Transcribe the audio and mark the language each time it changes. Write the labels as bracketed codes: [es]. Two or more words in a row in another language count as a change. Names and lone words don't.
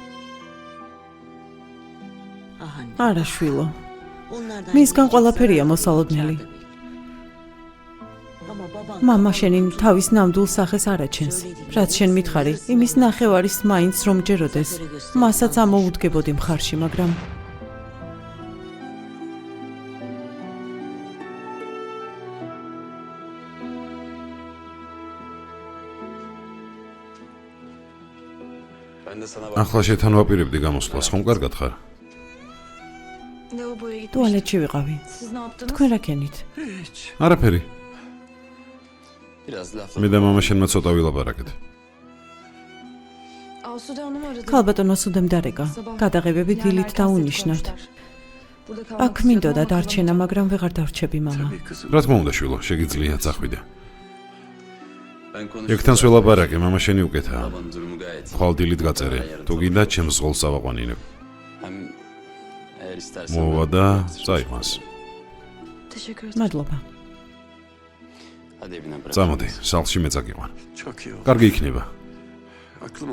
[ka] არა შვილო. მისგან ყველაფერია მოსალოდნელი. მამა შენი თავის ნამდვილ სახეს არ აჩენს. რაც შენ მითხარი, იმის ნახევარის მაინც რომ ჯეროდეს. მასაც ამოუდგებოდი მხარში, მაგრამ [tr] Ben de sana [ka] ახლა შეთან ვაპირებდი გამოსვლას, ხომ კარგად ხარ? [tr] Lavaboya gitmiş. [ka] ტუალეტში ვიყავი. [tr] Siz ne yaptınız? [ka] თქვენ რა ქენით? არაფერი. [tr] biraz laf. [ka] მე და მამა შენმა ცოტა ვილაპარაკეთ. [tr] Asude Hanım aradı. [ka] ქალბატონო სუდემ დარეკა. გადაღებები დილით დაუნიშნავთ. [tr] Burada kalmak [ka] აქ მინდოდა [tr] istiyordum ama [ka] დარჩენა, მაგრამ ვეღარ დარჩები მამა. რა თქმა უნდა, შვილო, შეგიძლია წახვიდე. [tr] Ben konuştum. [ka] ეგთანს ველაპარაკე, მამა შენი უკეთაა. [tr] Babanın durumu gayet iyi. [ka] ხვალ დილით გაწერე. თუ გინდა ჩემს ზღოლს ავაყვანინებ. [tr] Hem istersen. [ka] მოვა და წაიყვანს. [tr] Teşekkür ederim. [ka] მადლობა. [tr] Hadi evine bırak. [ka] წამოდი, სახლში მე წაგიყვან. [tr] Çok iyi oldu. [ka] კარგი იქნება. [tr] Aklımın